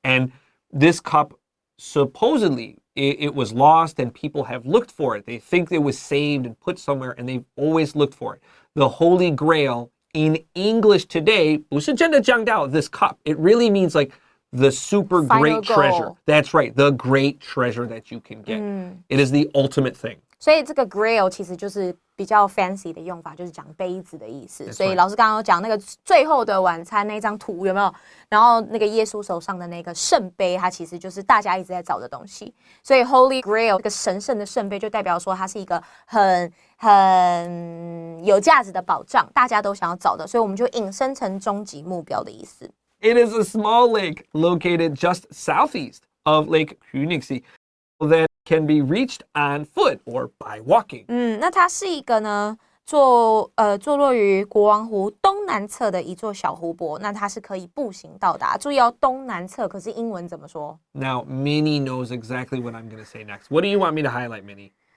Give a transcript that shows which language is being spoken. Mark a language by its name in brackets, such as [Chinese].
[English] And this cup, supposedly, it was lost and people have looked for it. They think it was saved and put somewhere and they've always looked for it. The Holy Grail in English today, [Chinese] 不是真的讲到 [English] this cup. It really means like the super great treasure. That's right, the great treasure that you can get. It is the ultimate thing. [Chinese] 所以这个 grail 其实就是比较 fancy 的用法，就是讲杯子的意思。 [English] That's [Chinese] 所以老师刚刚有讲那个最后的晚餐那张图有没有？然后那个耶稣手上的那个圣杯，它其实就是大家一直在找的东西。所以 Holy Grail 这个神圣的圣杯，就代表说它是一个很有价值的宝藏，大家都想要找的。所以我们就引申成终极目标的意思。 [English] It is a small lake located just southeast of Lake Königssee that can be reached on foot or by walking. [Chinese] 那它是一个呢，坐落于国王湖东南侧的一座小湖泊。那它是可以步行到达。注意哦，东南侧，可是英文怎么说？ [English] Now, Minnie knows exactly what I'm going to say next. What do you want me to highlight, Minnie?